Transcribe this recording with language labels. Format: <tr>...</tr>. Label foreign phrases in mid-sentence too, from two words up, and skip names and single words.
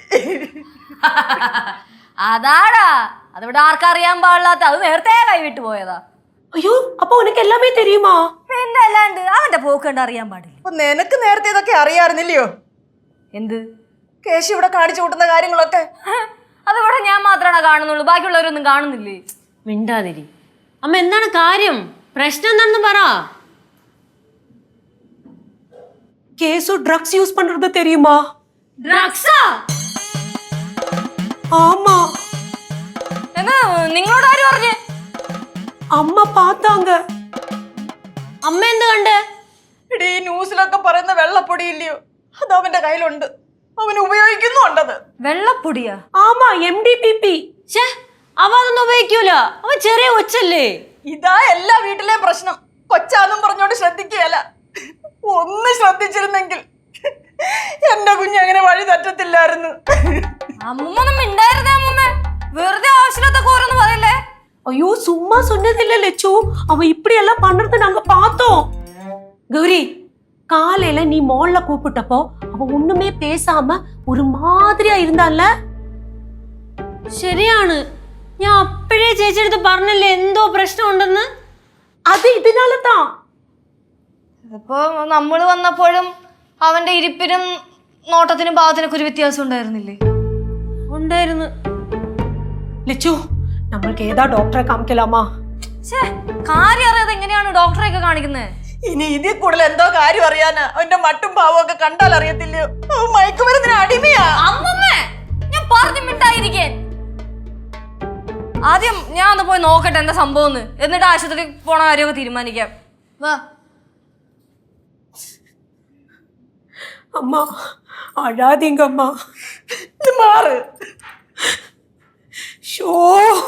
<ml>അതാടാ, അതിവിടെ ആർക്കറിയാൻ പാടില്ലാത്ത, അത് നേരത്തെ കൈവിട്ട് പോയതാ.</ml> <ta>ஐயோ அப்போ உனக்கு எல்லாமே தெரியுமா?</ta> <ml>പിന്നെ അല്ലാണ്ട് അവന്റെ പോക്ക് കണ്ട് അറിയാൻ പാടില്ല. അപ്പൊ നിനക്ക് നേരത്തെ ഇതൊക്കെ അറിയാറുന്നില്ലയോ? എന്ത്? കേശു ഇവിടെ കാണിച്ചു കൂട്ടുന്ന കാര്യങ്ങളൊക്കെ അതിവിടെ ഞാൻ മാത്രമാണോ കാണുന്നുള്ളൂ? ബാക്കിയുള്ളവരൊന്നും കാണുന്നില്ലേ? മിണ്ടാതിരി. അമ്മ എന്താണ് കാര്യം? പ്രശ്നം എന്താണെന്ന് പറ.</ml> <ta>கேசு ட்ரக்ஸ் யூஸ் பண்றது தெரியுமா?</ta> <ml>ഡ്രഗ്സാ?</ml> <ta>ஆமா,</ta> <ml>എന്നാ നിങ്ങളോട് ആര് പറഞ്ഞേ?</ml> <ta>அம்மா பார்த்தாங்க.</ta> <ml>അമ്മ എന്ത് കണ്ട്? എടീ, ന്യൂസിലൊക്കെ പറയുന്ന വെള്ളപ്പൊടി ഇല്ലയോ, അത് അവന്റെ കയ്യിലുണ്ട്. അവൻ ഉപയോഗിക്കുന്നുണ്ടത്. വെള്ളപ്പൊടിയാ?</ml> <ta>ஆமா, MDPP.</ta> <ml>ഛേ, അവ അതൊന്നും ഉപയോഗിക്കൂല. അവൻ ചെറിയ കൊച്ചല്ലേ. ഇതാ എല്ലാ വീട്ടിലെയും പ്രശ്നം. കൊച്ചാന്നും പറഞ്ഞോണ്ട് ശ്രദ്ധിക്കുകയല്ല. ഒന്ന് ശ്രദ്ധിച്ചിരുന്നെങ്കിൽ എന്റെ കുഞ്ഞ് അങ്ങനെ വഴി തെറ്റത്തില്ലായിരുന്നു. അമ്മൊന്നും മിണ്ടായിരുന്നേ. അമ്മ വെറുതെ ആവശ്യമില്ലാത്ത ഓരോന്ന് പറയല്ലേ.</ml> <ta>ஐயோ சும்மா சொன்னதில்ல லட்சு, அவன் இப்படி எல்லாம் பண்றத நாங்க பார்த்தோம். கௌரி, காலையில நீ மால்ல கூப்பிட்டப்போ அவன் ஒண்ணுமே பேசாம ஒரு மாதிரியா இருந்தான்ல.</ta> <ml>ശരിയാണ്, ഞാൻ അപ്പോഴേ ചേച്ചിയെടുത്ത് പറഞ്ഞല്ലേ എന്തോ പ്രശ്നം ഉണ്ടെന്ന്.</ml> <ta>அது இதனால தான்.</ta> <ml>ഇപ്പൊ നമ്മള് വന്നപ്പോഴും അവന്റെ ഇരിപ്പിനും നോട്ടത്തിനും ഭാവത്തിനൊക്കെ ഒരു വ്യത്യാസം ഉണ്ടായിരുന്നില്ലേ? ഉണ്ടായിരുന്നു. ലച്ചു, നമ്മൾക്ക് ഏതാ ഡോക്ടറെ കാണിക്കലാമാ? കാര്യം അറിയാതെ എങ്ങനെയാണ് ഡോക്ടറെ ഒക്കെ കാണിക്കുന്നത്? ഇനി ഇതിൽ കൂടുതൽ എന്തോ കാര്യം അറിയാനാ? അവന്റെ മട്ടും പാവം ഒക്കെ കണ്ടാൽ അറിയത്തില്ലയോ? മയക്കുമരുന്നിന് അടിമയാ. അമ്മമ്മേ, ഞാൻ പറഞ്ഞു മിണ്ടായിരിക്കാൻ. ആദ്യം ഞാൻ ഒന്ന് പോയി നോക്കട്ടെ എന്താ സംഭവം എന്നിട്ട് ആശുപത്രി പോണ കാര്യമൊക്കെ തീരുമാനിക്കാം വാ.</ml> <ta>அம்மா அழாதீங்க அம்மா.</ta> <ml>മാറ്. ஷோ</ml>